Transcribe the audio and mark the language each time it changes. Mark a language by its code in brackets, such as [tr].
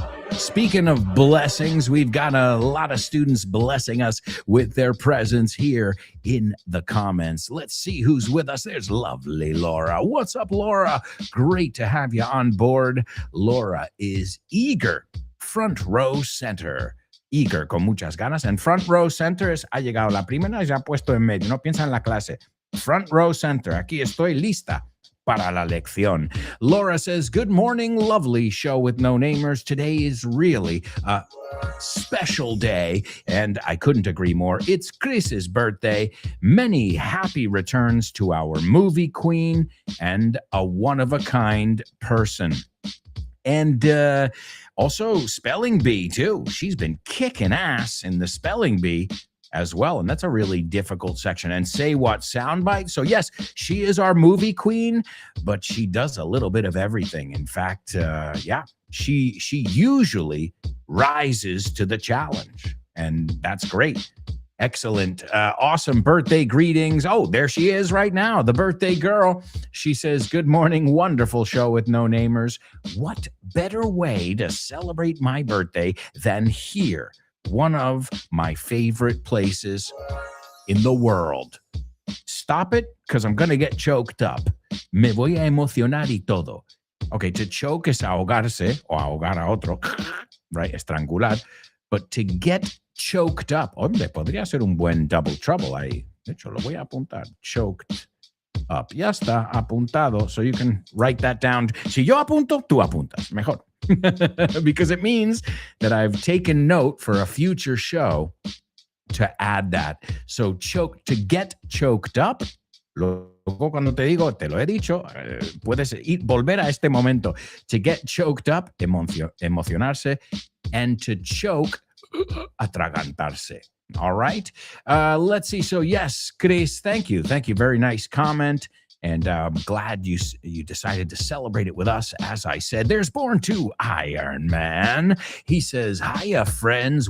[en] Speaking of blessings, we've got a lot of students blessing us with their presence here in the comments. Let's see who's with us. There's lovely Laura. What's up, Laura? Great to have you on board. Laura is eager, front row center. [es] Eager, con muchas ganas. And front row center es, ha llegado la primera y se ha puesto en medio. No piensa en la clase. Front row center. Aquí estoy lista para la lección. [en] Laura says, good morning, lovely show with no namers. Today is really a special day, and I couldn't agree more. It's Chris's birthday. Many happy returns to our movie queen and a one-of-a-kind person. And also spelling bee, too. She's been kicking ass in the spelling bee as well. And that's a really difficult section. And say what soundbite. So yes, she is our movie queen, but she does a little bit of everything. In fact, she usually rises to the challenge, and that's great. Excellent. Awesome birthday greetings. Oh, there she is right now, the birthday girl. She says, good morning, wonderful show with no namers. What better way to celebrate my birthday than here? One of my favorite places in the world. Stop it, because I'm going to get choked up. [es] Me voy a emocionar y todo. [en] Okay, to choke [es] es ahogarse o ahogar a otro, [en] right? [es] Estrangular. [en] But to get choked up, [es] hombre, podría ser un buen [en] double trouble [es] ahí. De hecho, lo voy a apuntar. [en] Choked up. [es] Ya está apuntado, [en] so you can write that down. [es] Si yo apunto, tú apuntas. Mejor. [en] Because it means that I've taken note for a future show to add that. So to get choked up, [es] luego cuando te digo, te lo he dicho, puedes volver a este momento. [en] To get choked up, emocionarse, and to choke, atragantarse. All right. Let's see. So yes, Chris, thank you. Thank you. Very nice comment. And I'm glad you decided to celebrate it with us. As I said, there's Born to Iron Man. He says, hiya, friends.